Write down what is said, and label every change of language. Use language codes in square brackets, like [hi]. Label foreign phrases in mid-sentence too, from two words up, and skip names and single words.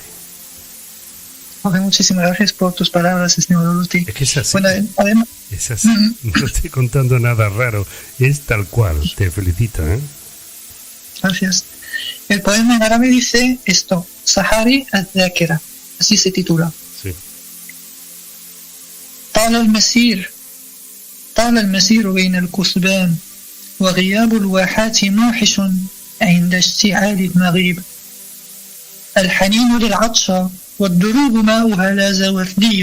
[es] Okay, muchísimas gracias por tus palabras, señor Urruti. Es que es así. Bueno, además, es así. No estoy contando nada raro. Es tal cual. Te felicito, ¿eh? Gracias. El poema en árabe dice esto: Sahari al-Dhakira. Así se titula. Sí. [ar] طال المسير بين الكثبان وغياب الواحات موحش عند اشتعال المغيب. الحنين للعطشة والدروب ماؤها لاز وردي.